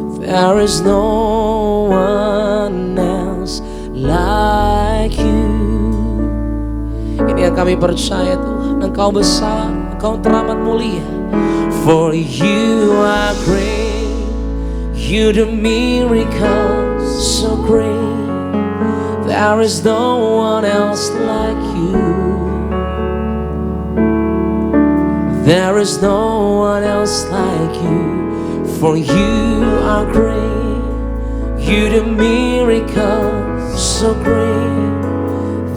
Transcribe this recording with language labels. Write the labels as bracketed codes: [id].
[en] There is no one else like you. [id] Ini yang kami percaya Tuhan, Engkau besar, Engkau teramat mulia. [en] For you are great, you do miracles so great. There is no one else like you. There is no one else like you. For you are great, you do miracles so great.